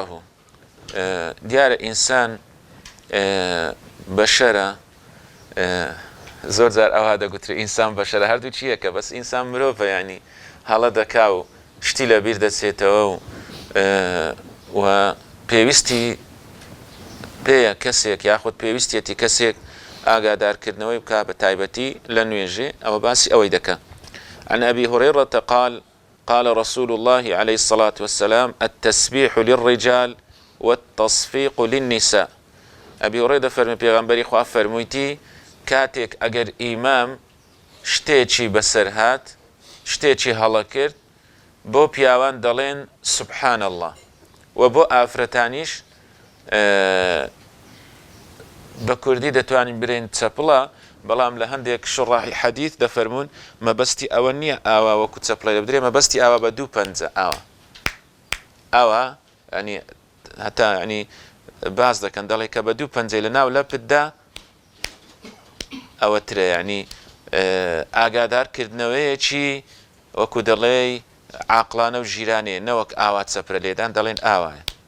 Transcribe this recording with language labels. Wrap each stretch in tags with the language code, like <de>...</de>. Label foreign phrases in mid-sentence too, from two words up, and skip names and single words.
<ckb>دیارە ئینسان بەشەرە، زۆر جار ئەوها دەگوترێ ئینسان بەشەرە، هەردوو چیەکە، بەس ئینسان مرۆڤە، ینی هەڵە دەکا و شتی لە بیر دەچێتەوە و پێویستی پێیە کەسێک یاخود پێویستێتی کەسێک ئاگادارکردنەوەی بکا بە تایبەتی لە نوێژێ. ئەوە باسی ئەوەی دەکە.</ckb> <ar>عن أبي هريرة قال رسول الله عليه الصلاة والسلام التسبيح للرجال والتصفيق للنساء.</ar> <ckb>أبي هريرة فرمي پیغمبری خوا فرمویتی کاتێک ئەگەر ئیمام شتێکی بەسەر هات، شتێکی هەڵە کرد، بۆ پیاوان دەڵێن</ckb> <ar>سبحان الله،</ar> <ckb>و بۆ ئافرەتانیش بە کوردی دەتوانین برێن چەپڵە، بەڵام لە هەندێک شڕاحی حەدیث دەفەرمون مەبەستی ئەوە نییە ئاوا وەکو چەپڵی لە بدرێ، مەبەستی ئاوا بە دوو پەنجە ئاوا ینی هەتا ینی باز دەکەن دەڵێ کە بە دوو پەنجەی لە ناو لەپتدا ئەوە ترە، ینی ئاگادارکردنەوەیەکی وەکو دەڵێ عاقلانە و ژیرانێ، نەوەک ئاوا چەپرە لێدان دەڵێن ئاوایە.</ckb>